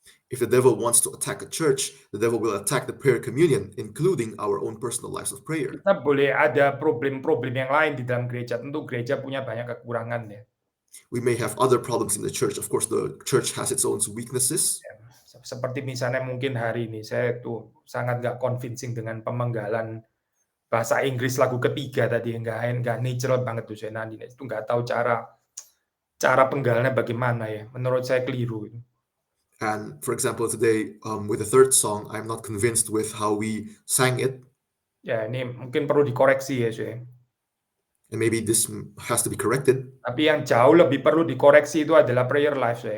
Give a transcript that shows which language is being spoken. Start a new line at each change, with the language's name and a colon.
English: If the devil wants to attack a church, the devil will attack the prayer communion, including our own personal lives of prayer.
Indonesian: Kita boleh ada problem-problem yang lain di dalam gereja. Tentu gereja punya banyak kekurangan ya.
English: We may have other problems in the church. Of course, the church has its own weaknesses.
Indonesian: Ya, seperti misalnya mungkin hari ini saya tuh sangat nggak convincing dengan pemenggalan bahasa Inggris lagu ketiga tadi, nggak natural banget tuh saya nanti itu nggak tahu cara penggalannya bagaimana ya. Menurut saya keliru.
English: And for example, today with the third song, I'm not convinced with how we sang it,
Indonesian: Ya, ini mungkin perlu dikoreksi ya, saya.
English: and maybe this has to be corrected.
Indonesian: Tapi yang jauh lebih perlu dikoreksi itu adalah prayer life saya.